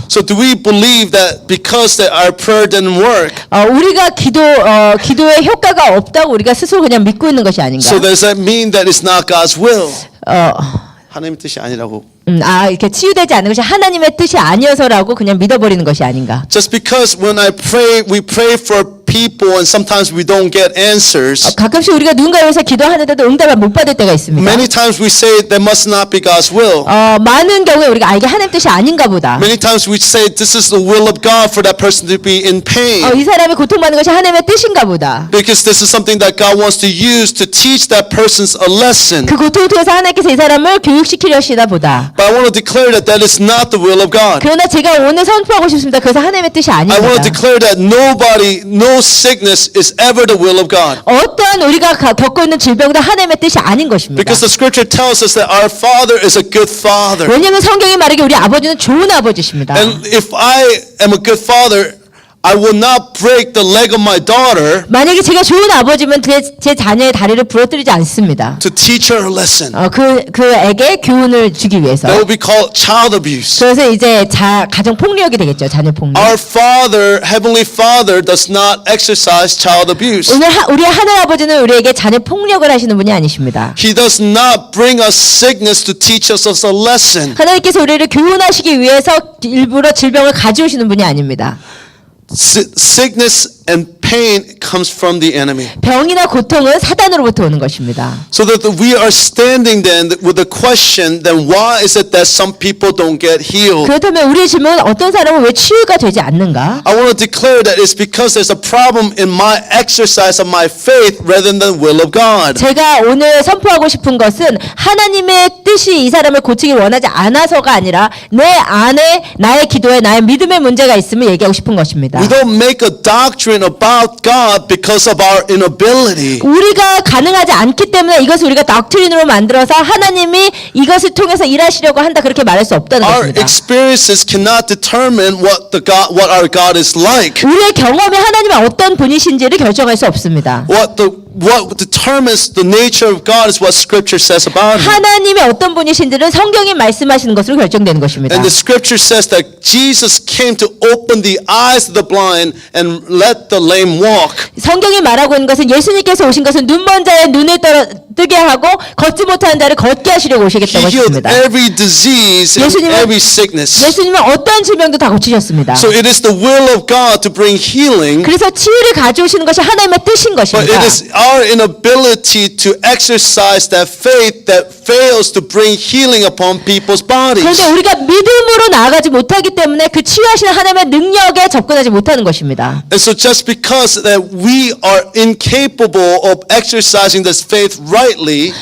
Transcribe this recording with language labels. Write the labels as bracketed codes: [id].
[en] So do we believe that because that our prayer didn't work, [ko] 우리가 기도에 효과가 없다고 우리가 스스로 그냥 믿고 있는 것이 아닌가? [en] so does that mean that it's not God's will? [ko] 하나님의 뜻이 아니라고. 이렇게 치유되지 않는 것이 하나님의 뜻이 아니어서라고 그냥 믿어버리는 것이 아닌가? [en] Just because when we pray for people and sometimes we don't get answers. [ko] 가끔씩 우리가 누군가에 위해서 기도하는데도 응답을 못 받을 때가 있습니다. [en] Many times we say that must not be God's will. [ko] 많은 경우에 우리가 이게 하나님 뜻이 아닌가 보다. [en] Many times we say this is the will of God for that person to be in pain. [ko] 이 사람이 고통받는 것이 하나님의 뜻인가 보다. [en] Because this is something that God wants to use to teach that person a lesson. [ko] 그 고통을 통해서 하나님께서 이 사람을 교육시키려시나 보다. [en] But I want to declare that that is not the will of God. [ko] 그러나 제가 오늘 선포하고 싶습니다. 그것은 하나님의 뜻이 [en] I want to declare that no sickness is ever the will of God. [ko] 어떠한 우리가 겪고 있는 질병도 하나님의 뜻이 아닌 것입니다. [en] Because the scripture tells us that our Father is a good Father. [ko] 왜냐하면 성경이 말하기에 우리 아버지는 좋은 아버지십니다. [en] And if I am a good Father, I will not break the leg of my daughter [ko] 만약에 제가 좋은 아버지면 제 자녀의 다리를 부러뜨리지 않습니다. [en] to teach her a lesson. [ko] 그에게 교훈을 주기 위해서. [en] That will be called child abuse. [ko] 그래서 이제 가정 폭력이 되겠죠. 자녀 폭력. [en] Our Father, Heavenly Father, does not exercise child abuse. [ko] 오늘 우리 하늘 아버지는 우리에게 자녀 폭력을 하시는 분이 아니십니다. [en] He does not bring us sickness to teach us a lesson. [ko] 하나님께서 우리를 교훈하시기 위해서 일부러 질병을 가져오시는 분이 아닙니다. [en] Sickness and pain comes from the enemy. [ko] 병이나 고통은 사단으로부터 오는 것입니다. [en] So that we are standing then with the question, then why is it that some people don't get healed? [ko] 그렇다면 우리의 질문은 어떤 사람은 왜 치유가 되지 않는가? [en] I want to declare that it's because there's a problem in my exercise of my faith rather than the will of God. [ko] 제가 오늘 선포하고 싶은 것은 하나님의 뜻이 이 사람을 고치기 원하지 않아서가 아니라 내 안에 나의 기도에 나의 믿음의 문제가 있음을 얘기하고 싶은 것입니다. [en] We don't make a doctrine about about God because of our inability. [ko] 우리가 가능하지 않기 때문에 이것을 우리가 닥트린으로 만들어서 하나님이 이것을 통해서 일하시려고 한다 그렇게 말할 수 없다는 [en] Our [ko] 것입니다. [en] experiences cannot determine what our God is like. [ko] 우리의 경험이 하나님의 어떤 분이신지를 결정할 수 없습니다. [en] What determines the nature of God is what Scripture says about Him. [ko] 하나님의 어떤 분이신지는 성경이 말씀하시는 것으로 결정되는 것입니다. [en] And the Scripture says that Jesus came to open the eyes of the blind and let the lame walk. [ko] 성경이 말하고 있는 것은 예수님께서 오신 것은 눈먼 자의 눈을 뜨게 하고 걷지 못하는 자를 걷게 하시려고 [en] He [ko] 오시겠다고 [en] healed [ko] 했습니다. [en] every disease and [ko] 예수님은- [en] every sickness. [ko] 예수님은 어떠한 질병도 다 고치셨습니다. [en] So it is the will of God to bring healing, [ko] 그래서 치유를 가져오시는 것이 하나님의 뜻인 [en] but [ko] 것입니다. [en] it is our inability to exercise that faith that fails to bring healing upon people's bodies. [ko] 그런데 우리가 믿음으로 나아가지 못하기 때문에 그 치유하시는 하나님의 능력에 접근하지 못하는 것입니다. [en] And so just because that we are incapable of exercising this faith rightly,